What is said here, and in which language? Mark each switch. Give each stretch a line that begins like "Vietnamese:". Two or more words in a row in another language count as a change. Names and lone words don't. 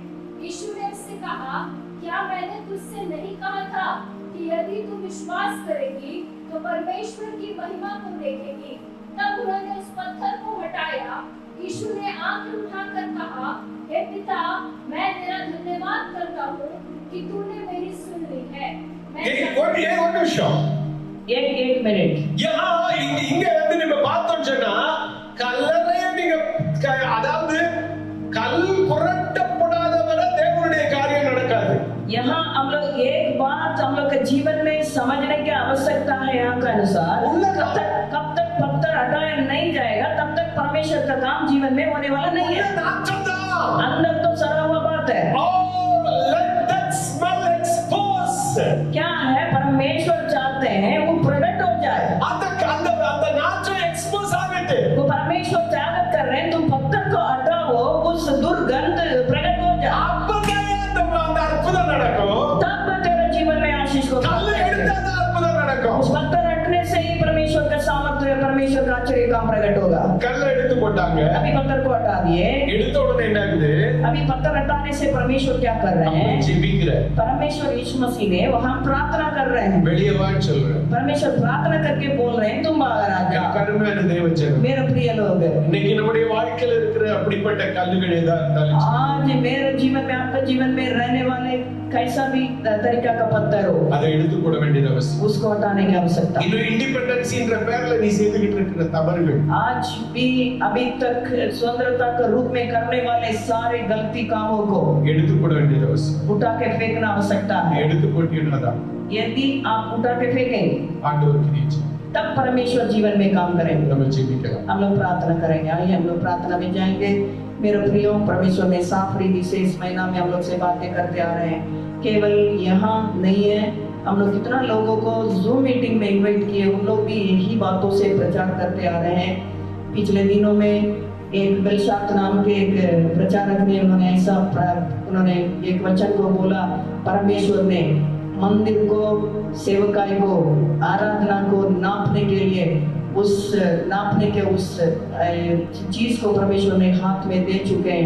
Hindi: यीशु ने उससे कहा, क्या मैंने तुझसे नहीं कहा था कि यदि तू विश्वास करेगी तो परमेश्वर की महिमा को देखेगी। तब उन्होंने उस पत्थर को हटाया। यीशु ने आंखें उठाकर कहा, हे पिता, मैं तेरा धन्यवाद करता हूँ कि तूने मेरी सुन ली है।
Tamil: ஒரு நிமிஷம்.
Hindi: एक मिनट।
Tamil: यहाँ இங்க வந்து நம்ம பார்த்தோம் சொன்னா கல்லறைய நீங்க அதாவது கல் புரட்டப்படாத வரை தேவனுடைய காரியம் நடக்காது.
Hindi: यहाँ हम लोग एक बात हम लोग के जीवन में समझने की आवश्यकता है। यहाँ का अनुसार कब तक पत्थर हटाया नहीं जाएगा तब तक परमेश्वर का काम जीवन में होने वाला नहीं है। अंदर तो सड़ा हुआ बात है। क्या है, परमेश्वर चाहते हैं वो प्रकट हो जाए। वो परमेश्वर त्यागत कर रहे हैं, तुम पत्थर को हटाओ, उस दुर्गंध प्रकट हो जाए, तब तेरे जीवन में आशीष को उस पत्थर हटने से ही परमेश्वर का सामर्थ्य, परमेश्वर का आश्चर्य काम प्रकट होगा।
Tamil: கல்ல எடுத்து போட்டாங்க.
Hindi: अभी पत्थर को हटा दिए।
Tamil: எடுத்த उन्होंने என்ன ஆகுது?
Hindi: अभी पत्थर हटाने से परमेश्वर क्या कर रहे हैं?
Tamil: ஜெபிக்கிறார்.
Hindi: परमेश्वर यीशु मसीह ने वहां प्रार्थना कर रहे हैं।
Tamil: வெளியே வான்னு சொல்றார்.
Hindi: परमेश्वर प्रार्थना करके बोल रहे हैं, तुम बाहर आ जाओ।
Tamil: கருமையான தேவஜனம்.
Hindi: मेरे प्रिय लोग,
Tamil: இன்னைக்கு நம்முடைய வாழ்க்கையில இருக்கிற அப்படிப்பட்ட கல்லுகள் ஏதா இருந்தாலும்
Hindi: आज मेरे जीवन में, आपके जीवन में रहने वाले कैसा भी तरीका का पत्थर हो,
Tamil: அதை எடுத்து போட வேண்டியது அவசியம்.
Hindi: उसको हटाने की आवश्यकता।
Tamil: இன்னும் இண்டிபெண்டன்ஸ்ன்ற பேர்ல நீ செய்துகிட்டு இருக்கிற தவறுகள்,
Hindi: आज भी अभी तक स्वतंत्रता के रूप में करने वाले सारे गलती कामों को
Tamil: எடுத்து போட வேண்டியது அவசியம்.
Hindi: उठा के फेंकना आवश्यकता है।
Tamil: எடுத்து போட்டீங்கன்னா
Hindi: यदि आप उठा के फेंकेंगे
Tamil: ஆண்டவர் கிரியை
Hindi: तब परमेश्वर जीवन में काम करेंगे।
Tamil: நம்ம ஜெபிக்கலாம்.
Hindi: हम लोग प्रार्थना करेंगे। आइए हम लोग प्रार्थना में जाएंगे। मेरे प्रियो, परमेश्वर ने साफ रीति से इस महीना में हम लोग से बातें करते आ रहे हैं। केवल यहाँ नहीं है, हम लोग कितना लोगों को जूम मीटिंग में इनवाइट किए, उन लोग भी यही बातों से प्रचार करते आ रहे हैं। पिछले दिनों में एक बेलशात नाम के एक प्रचारक ने उन्होंने एक वचन को बोला, परमेश्वर ने मंदिर को, सेवकाई को, आराधना को नापने के लिए उस चीज को परमेश्वर ने हाथ में दे चुके हैं।